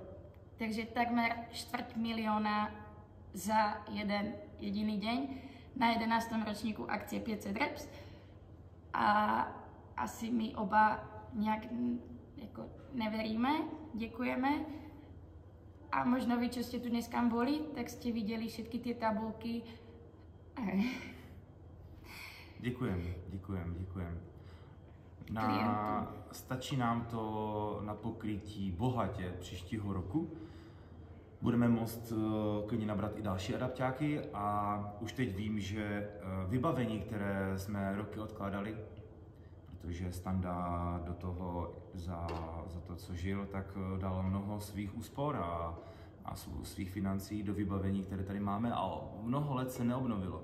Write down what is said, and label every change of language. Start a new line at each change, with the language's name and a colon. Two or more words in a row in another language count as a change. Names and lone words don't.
Slovak: Takže takmer 250 000 za jeden jediný deň na 11. ročníku akcie 500 reps.
Czech: A asi my oba nějak jako neveríme, děkujeme.
Slovak: A možno vy, čo ste tu dneska boli, tak ste videli všetky tie tabulky.
Czech: Děkujem. Stačí nám to na pokrytí bohatě příštího roku. Budeme moct klidně nabrat i další adaptáky a už teď vím, že vybavení, které jsme roky odkládali, protože Standa do toho za to, co žil, tak dal mnoho svých úspor a svých financí do vybavení, které tady máme, a mnoho let se neobnovilo.